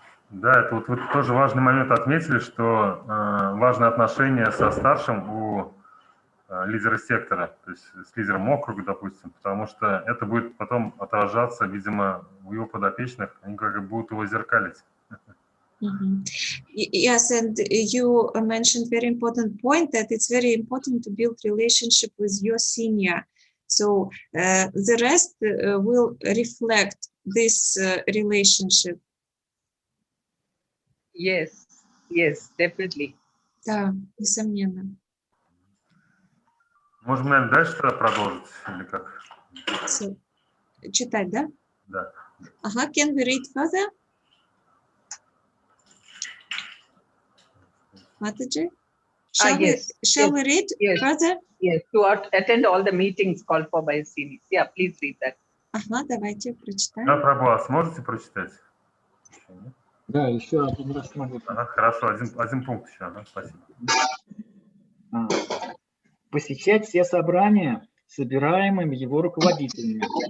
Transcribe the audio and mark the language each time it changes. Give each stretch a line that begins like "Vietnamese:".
Russian: Да, это вот вы тоже важный момент отметили, что важны отношения со старшим у лидера сектора, то есть с лидером округа, допустим, потому что это будет потом отражаться, видимо, у его подопечных, они как бы будут его зеркалить.
English: Yes, and you mentioned very important point that it's very important to build relationship with your senior. So the rest will reflect this relationship. Yes, yes, definitely.
Russian: Да, несомненно. Можем, наверное, дальше продолжить или как? So, читать, да? Да.
English: Can we read further? Mataji? Shall we read further? Yes, to attend all the meetings called for by seniors. Yeah, please read that.
Russian: Давайте прочитаем. Да, Прабhu, сможете прочитать? Да, еще один раз могу. Хорошо, один пункт еще. Спасибо. Посещать все собрания, собираемыми его руководителями.